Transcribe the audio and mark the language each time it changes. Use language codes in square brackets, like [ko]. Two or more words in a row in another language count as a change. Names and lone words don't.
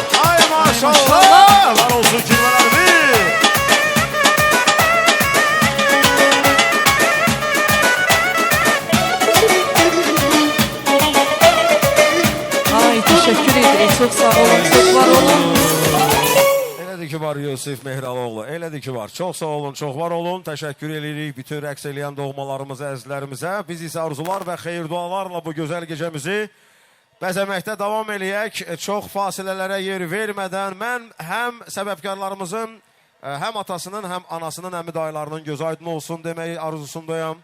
[tr] Ay maşallah. Var olsun kirvelerimiz. Ay, teşekkür ederim. Çok sağ olun, çok var olun. [az] Elədir ki var Yusif Mehraloğlu. Elədir ki var. Çox sağ olun, çox var olun. Təşəkkür edirik bütün rəqs eləyən doğmalarımıza, əzizlərimizə. Biz isə arzular və xeyir dualarla bu gözəl gecəmizi bəzəməkdə davam eləyək. Çox fasilələrə yer vermədən mən həm səbəbkarlarımızın, həm atasının, həm anasının, əmi dayılarının göz aydın olsun deməyi arzusundayım.